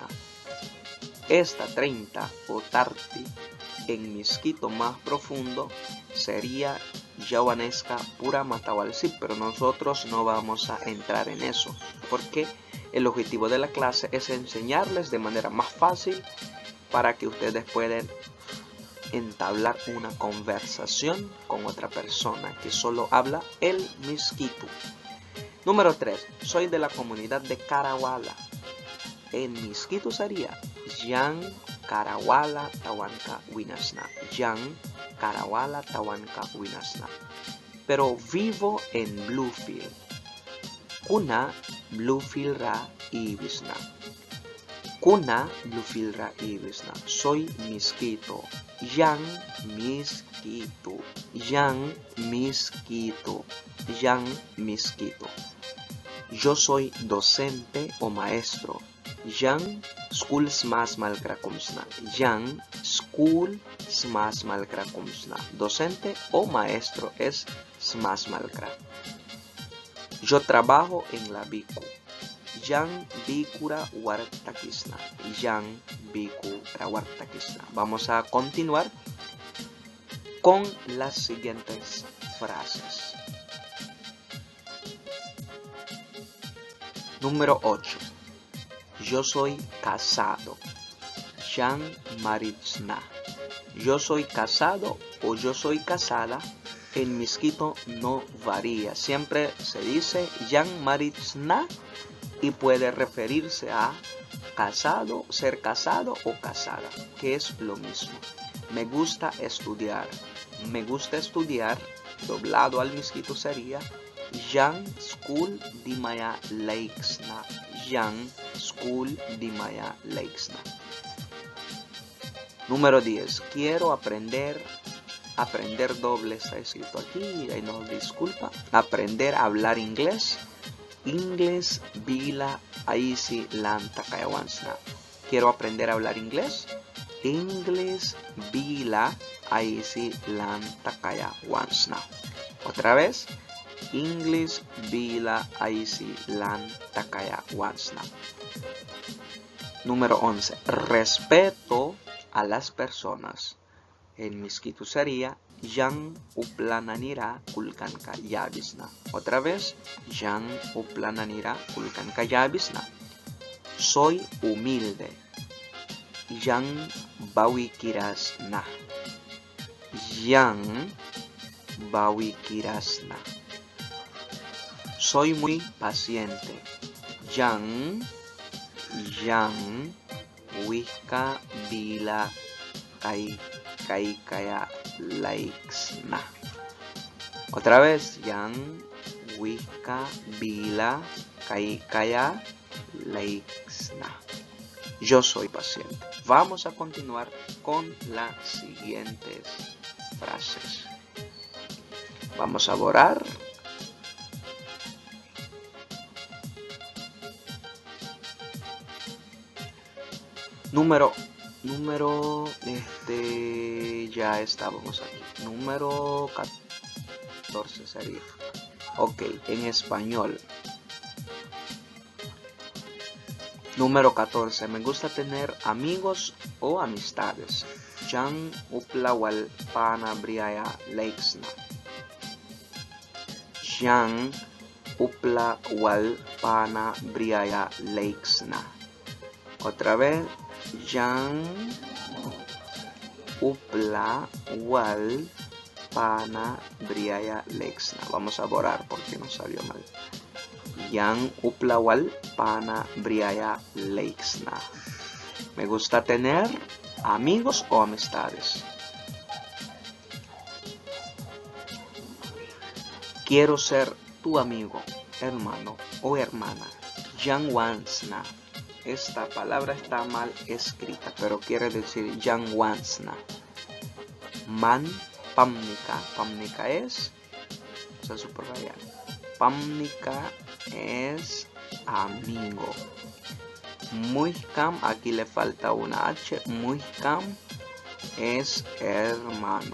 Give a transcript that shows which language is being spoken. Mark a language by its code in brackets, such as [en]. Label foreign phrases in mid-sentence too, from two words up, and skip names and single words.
[es] Esta 30 o Tarti en miskito más profundo sería [miq] Yawaneska Pura Matawalsi, [es] pero nosotros no vamos a entrar en eso porque el objetivo de la clase es enseñarles de manera más fácil para que ustedes puedan entablar una conversación con otra persona que solo habla el miskito. Número 3. Soy de la comunidad de Karawala. En miskito sería [miq] Jan Karawala Tawanka Winasna. Jan Karawala Tawanka Winasna. [es] Pero vivo en Bluefield. [miq] Kuna Bluefield Ra Ibisna. Kuna Bluefield Ra Ibisna. [es] Soy miskito. [miq] Jan miskito. Jan miskito. Jan miskito. [es] Yo soy docente o maestro. [miq] Jan school smas malkrakumsna. Jan school smas malkrakumsna. [es] Docente o maestro es [miq] smas malkra. [es] Yo trabajo en la Biku. [miq] Jan Bikura Wartakisna. Jan Bikura Wartakisna. [es] Vamos a continuar con las siguientes frases. Número 8. Yo soy casado. [miq] Jan Maritsna. [es] Yo soy casado o yo soy casada. En miskito no varía. Siempre se dice [miq] Jan Maritsna [es] y puede referirse a casado, ser casado o casada, que es lo mismo. Me gusta estudiar. Me gusta estudiar, doblado al misquito sería [miq] Jag skulle dimaya leiksna. Jag skulle dimaya leiksna. [es] Número 10. Quiero aprender doble está escrito aquí, ahí nos disculpa. Aprender a hablar inglés. [miq] Inglés bila aisi lanta kayawansna. [es] Quiero aprender a hablar inglés. [miq] Inglés bila aisi lanta kayawansna. [es] Otra vez. [miq] Inglés bila aisi lanta kayawansna. [es] Número 11. Respeto a las personas. En misquito sería [miq] Yang uplananira kulkanka yabisna. [es] Otra vez, [miq] Yang uplananira kulkanka yabisna. [es] Soy humilde. [miq] Yang bawikirasna. Yang bawikirasna. [es] Soy muy paciente. [miq] Yang wika bila kaya laiksna. [es] Otra vez, [miq] Yang wika bila kaya laiksna. [es] Yo soy paciente. Vamos a continuar con las siguientes frases. Vamos a borrar. Número, ya estábamos aquí. Número 14 sería. Ok, en español. Número 14. Me gusta tener amigos o amistades. [miq] Yang uplawal pana briaya leiksna. Yang uplawal pana briaya leiksna. [es] Otra vez. [miq] Yang uplawal pana briaya leiksna. [es] Vamos a borrar porque nos salió mal. [miq] Yang uplawal pana briaya leiksna. [es] Me gusta tener amigos o amistades. Quiero ser tu amigo, hermano o hermana. [miq] Yang wansna. [es] Esta palabra está mal escrita, pero quiere decir [miq] Yang wansna. Man pamnika. [es] Pamnika es, vamos a subrayar. Pamnika es amigo. Muhkam, aquí le falta una H. Muhkam es hermano.